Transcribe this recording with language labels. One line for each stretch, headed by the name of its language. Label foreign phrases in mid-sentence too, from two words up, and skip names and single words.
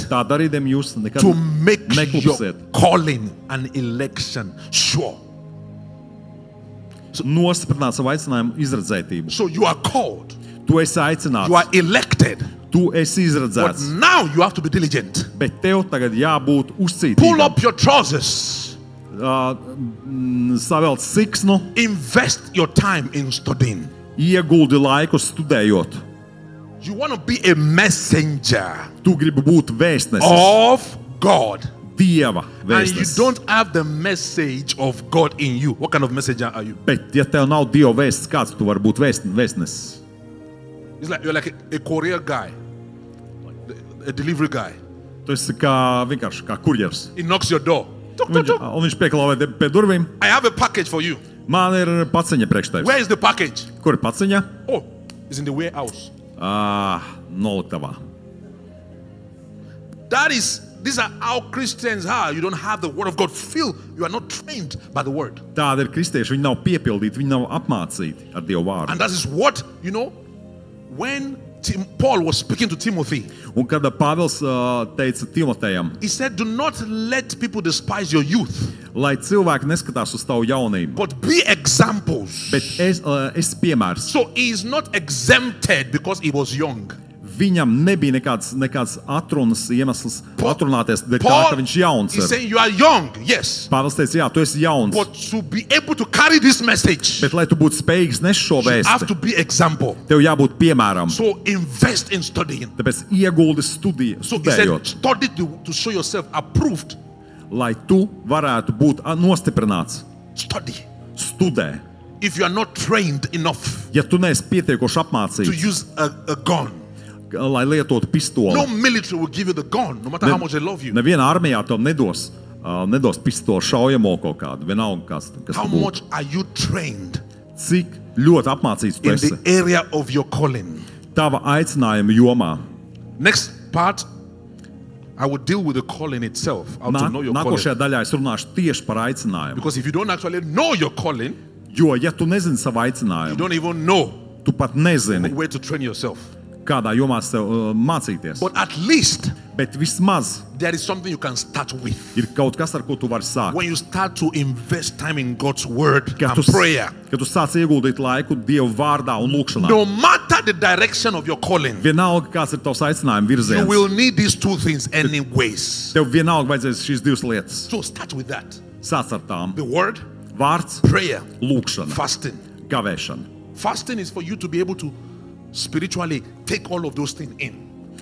Latvian: Tā darīdami jūs nekad
English: to make your
Latvian: neklupsiet.
English: calling and election sure.
Latvian: Nostiprināt savu aicinājumu izredzētību.
English: So you are called,
Latvian: Tu esi aicināts,
English: you are elected,
Latvian: tu esi
English: but
Latvian: izredzēts,
English: now you have to be diligent.
Latvian: bet tev tagad jābūt
English: Pull
Latvian: uzcītīgam.
English: up your trousers.
Latvian: Savēlt siksnu,
English: Invest your time in studying.
Latvian: ieguldi laiku studējot.
English: You want to be a messenger
Latvian: Tu gribi būt vēstnesis,
English: of God,
Latvian: Dieva
English: and you
Latvian: vēstnesis.
English: don't have the message of God in you. What kind of messenger are you?
Latvian: Bet, ja tev nav Dieva vēsts, kāds tu vari būt vēstnesis?
English: It's like you're like a courier guy, a delivery guy.
Latvian: Tu esi kā vienkārši kā kurjers.
English: He knocks your door. Tuk, tuk, tuk.
Latvian: Un viņš pieklāvē pie durvīm.
English: I have a package for you.
Latvian: Man ir paciņa priekš tevis.
English: Where is the package?
Latvian: Kur ir paciņa?
English: Oh, it's in the warehouse.
Latvian: Noliktavā.
English: These are how Christians are. You don't have the word of God. You are not trained by the word.
Latvian: Tāda ir kristieši. Viņi nav piepildīti, viņi nav apmācīti ar Dievu vārdu.
English: And that is what, when Paul was speaking to Timothy,
Latvian: Un kad Pāvils teica Timotejam,
English: he said, do not let people despise your youth,
Latvian: lai cilvēki neskatās uz tavu jaunību,
English: but be examples.
Latvian: bet es piemērs.
English: So he is not exempted because he was young.
Latvian: Viņam nebija nekāds atrunas iemesls atrunāties dēļ tā,
English: Paul
Latvian: ka viņš jauns
English: is
Latvian: ir.
English: saying you are young, yes,
Latvian: Pāvils teica, jā, tu esi jauns,
English: but to be able to carry this message,
Latvian: bet lai tu būtu spējīgs nes šo
English: you have
Latvian: vēsti,
English: to be example.
Latvian: tev jābūt piemēram.
English: So invest in studying.
Latvian: Tāpēc ieguldi
English: So he said,
Latvian: studējot,
English: study to show yourself approved.
Latvian: lai tu varētu būt nostiprināts.
English: Study.
Latvian: Studē.
English: If you are not trained enough
Latvian: Ja tu neesi pietiekoši
English: to
Latvian: apmācīts,
English: use a gun,
Latvian: lai lietotu pistoli,
English: no military will give you the gun, no matter how much they love you.
Latvian: neviena armijā tev nedos pistoli šaujamo kaut kādu, vienalga kas
English: How
Latvian: tu būtu.
English: much are you trained
Latvian: Cik ļoti apmācīts tu
English: in
Latvian: esi
English: the area of your calling?
Latvian: tava aicinājuma jomā.
English: Next part, I will deal with the calling itself. How to know your calling.
Latvian: Nākošajā daļā es runāšu tieši par aicinājumu.
English: Because if you don't actually know your calling,
Latvian: Jo, ja tu nezini savu
English: you
Latvian: aicinājumu,
English: don't even know
Latvian: tu pat nezini,
English: where to train yourself.
Latvian: kādā jomā sev mācīties.
English: But at least
Latvian: Bet vismaz
English: there is something you can start with.
Latvian: ir kaut kas, ar ko tu vari sākt.
English: When you start to invest time in God's word
Latvian: Kad
English: and
Latvian: tu,
English: prayer,
Latvian: kad tu sāc ieguldīt laiku Dievu vārdā un lūkšanā.
English: no matter the direction of your calling,
Latvian: Vienalga, kāds ir tavs aicinājuma
English: you
Latvian: virziens.
English: will need these two things anyways.
Latvian: Tev vienalga vajadzēs šīs divas lietas.
English: So start with that.
Latvian: Sāc ar tām.
English: The word,
Latvian: Vārds,
English: prayer,
Latvian: lūkšana,
English: fasting.
Latvian: gavēšana.
English: Fasting is for you to be able to spiritually take all of those things in.